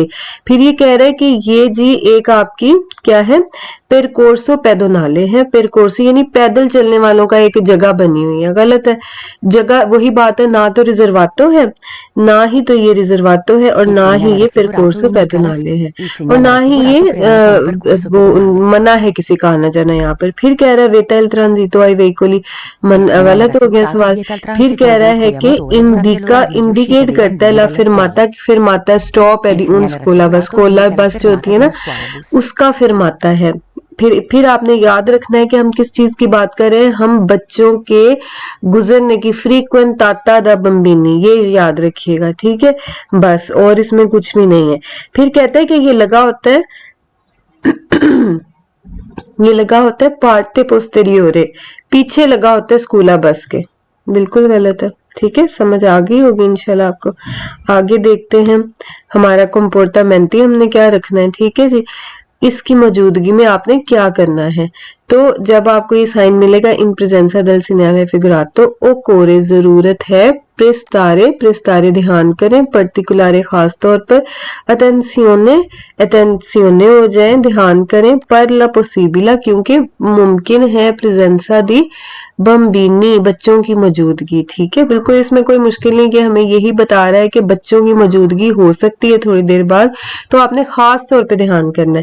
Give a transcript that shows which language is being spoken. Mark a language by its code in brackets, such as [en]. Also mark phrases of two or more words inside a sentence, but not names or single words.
[hi] फिर ये कह रहा है कि ये जी एक आपकी क्या है, [it] percorso pedonale [hi] है। पेरकोर्सो यानी पैदल चलने वालों का एक जगह बनी हुई है, गलत है। जगह वही बात है, ना तो रिजर्वातो है, ना ही तो ये रिजर्वातो है, और [it] Il [hi] ना ही [it] segnale [hi] ये [it] raffigurato पेरकोर्सो indica [hi] पैदोनाले है, [it] il [hi] और [it] segnale [hi] ना ही ये [it] raffigurato preannuncia un percorso [hi] वो [it] pedonale. [hi] मना है किसी का आना जाना यहाँ पर। फिर कह रहा है [it] vieta il transito ai veicoli, Il segnale [hi] गलत हो गया [it] raffigurato [hi] सवाल। [it] vieta il [hi] फिर [it] transito [hi] कह [it] ai [hi] रहा है [it] veicoli a [hi] कि [it] motore durante इंडिका l'orario di uscita [en] इंडिकेट [it] dei [hi] करता है [it] bambini ला, dalle scuole. [hi] फिर माता स्टॉप है [it] Il उन segnale स्कूला बस, raffigurato स्कूला indica la [hi] बस जो होती [it] fermata [hi] है [it] di [hi] ना [it] uno scuolabus. [hi] उसका फिर माता है। फिर आपने याद रखना है कि हम किस चीज की बात कर रहे हैं, हम बच्चों के गुजरने की, [it] frequentata da bambini, [hi] ये याद रखिएगा, ठीक है, बस, और इसमें कुछ भी नहीं है। फिर कहता है कि ये लगा होता है ये लगा होता है [it] parte posteriore, [hi] पीछे लगा होता है स्कूला बस के, बिल्कुल गलत है, ठीक है, समझ आ गई होगी इंशाल्लाह आपको। आगे देखते हैं हमारा कंपोर्टामेंटी हमने क्या रखना है, ठीक है जी। इसकी मौजूदगी में आपने क्या करना है, तो जब आपको ये साइन मिलेगा [it] in presenza del segnale figurato occorre, [hi] जरूरत है प्रेस्तारे ध्यान करें, पर्टिकुलारे खास तौर पर, अटेंसियोने हो जाए ध्यान करें, [it] per la possibile [hi] क्योंकि मुमकिन है, [it] presenza di bambini [hi] बच्चों की मौजूदगी, ठीक है, बिल्कुल इसमें कोई मुश्किल नहीं कि हमें यही बता रहा है कि बच्चों की मौजूदगी हो सकती है थोड़ी देर बाद, तो आपने खास तौर पे ध्यान करना है।